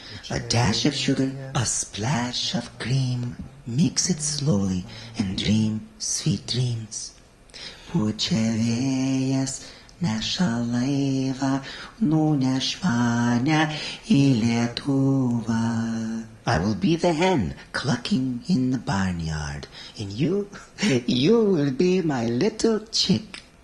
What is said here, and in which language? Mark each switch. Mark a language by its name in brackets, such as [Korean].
[English] A dash of sugar, a splash of cream. Mix it slowly and dream sweet dreams. [Lithuanian] Pučerėjas neša laivą, nuneš mane į Lietuvą. [English] I will be the hen clucking in the barnyard, and you will be my little chick.